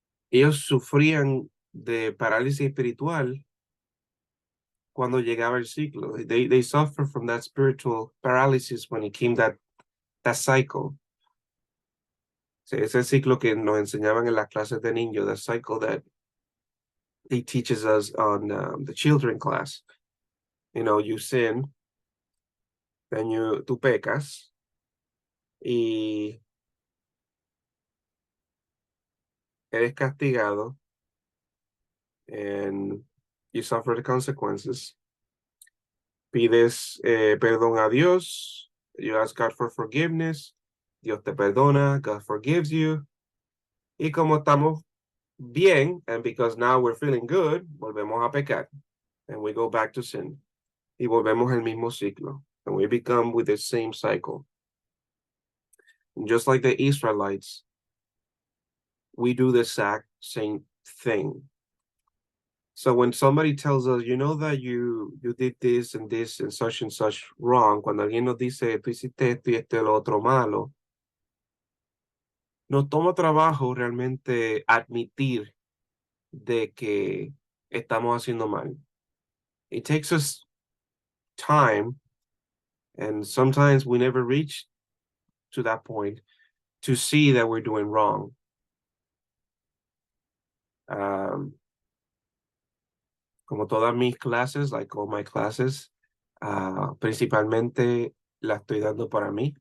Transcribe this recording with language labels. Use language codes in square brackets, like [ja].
[es] Ellos sufrían de parálisis espiritual cuando llegaba el ciclo. [en] They suffer from that spiritual paralysis when it came that cycle. [es] Ese ciclo que nos enseñaban en las clases de niños, [en] the cycle that he teaches us on the children class. You sin, then [es] tú pecas, y eres castigado, [en] and you suffer the consequences. [es] Pides perdón a Dios, [en] you ask God for forgiveness, [es] Dios te perdona, [en] God forgives you, [es] y como estamos bien, [en] and because now we're feeling good, [es] volvemos a pecar, [en] and we go back to sin, [es] y volvemos al mismo ciclo, [en] and we become with the same cycle. And just like the Israelites, we do the exact same thing. So when somebody tells us, you know that you did this and such wrong, [es] cuando alguien nos dice, tú hiciste esto y esto y lo otro malo, nos toma trabajo realmente admitir de que estamos haciendo mal. [en] It takes us time, and sometimes we never reach to that point, to see that we're doing wrong. [es] Como todas mis clases, [en] like all my classes, [es] principalmente la estoy dando para mí.